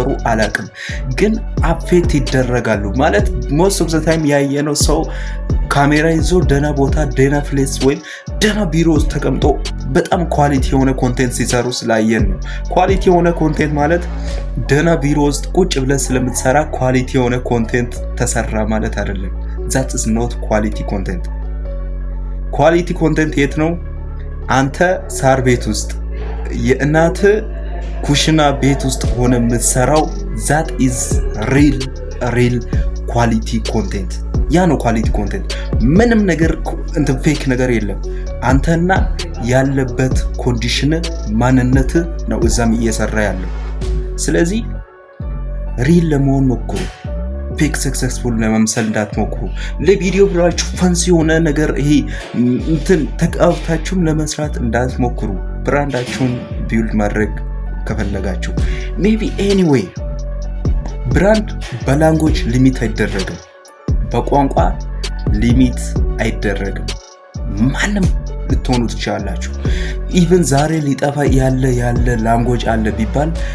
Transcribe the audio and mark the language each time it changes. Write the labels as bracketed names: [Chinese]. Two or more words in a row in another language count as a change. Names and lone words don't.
[Amharic] አላቅም። ግን አፌክት ይደረጋሉ። ማለት [English] most of the time [Amharic] ያየነው ሰው ካሜራ ይዞ ደና ቦታ ደና ፕሌስ ወይም ደና ቢሮ ውስጥ ተቀምጦ በጣም ኳሊቲ የሆነ ኮንቴንት ሲሰሩ ስላየን ነው። ኳሊቲ የሆነ ኮንቴንት ማለት ደና ቢሮ ውስጥ ቁጭ ብለን ስለምትሰራ ኳሊቲ የሆነ ኮንቴንት ተሰራ ማለት አይደለም። [English] that is not quality content። quality content [Amharic] የት ነው? አንተ ሳር ቤት ውስጥ የእናት ኩሽና ቤት ውስጥ ሆነ የምትሰራው [English] that is real quality content። [Amharic] ያ ነው [English] quality content። [Amharic] ምንም ነገር እንትን ፌክ ነገር የለም። አንተና ያለበት ኮንዲሽን ማንነት ነው እዛም እየሰራ ያለው። ስለዚህ ሪል ለመሆን ሞክሩ። [English] fake successful [Amharic] ለመምሰል እንዳትሞክሩ። ለቪዲዮ ብላችሁ ፈንሲ የሆነ ነገር ይሄ እንትን ተቃውታችሁም ለመስራት እንዳትሞክሩ። ብራንዳችሁን ቢልድ ማድረግ ከፈለጋችሁ [English] maybe anyway brand [Amharic] በላንጉዌጅ ሊሚት አይደረግም፣ በቋንቋ ሊሚት አይደረግም። ማንም ልትሆኑ ትችላላችሁ። ኢቭን ዛሬ ሊጠፋ ያለ ላንጉዌጅ አለ ቢባል